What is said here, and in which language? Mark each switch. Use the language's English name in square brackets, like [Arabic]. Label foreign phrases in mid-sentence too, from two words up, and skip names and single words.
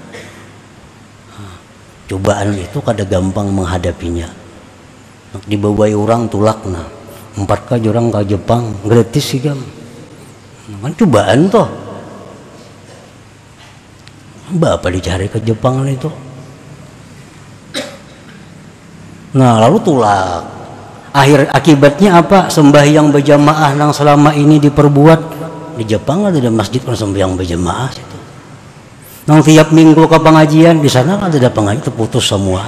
[Banjar] Cobaan itu kada gampang menghadapinya. Dibawai orang tulakna, 4 orang ke Jepang gratis sih kan. Kan cobaan toh. Bapak dicari ke Jepang itu. Nah, lalu tulak. Akibatnya apa? Sembahyang berjamaah yang selama ini diperbuat di Jepang ada masjid kan sembahyang berjamaah situ. Nang tiap minggu ke pengajian di sana kan ada pengajian terputus semua.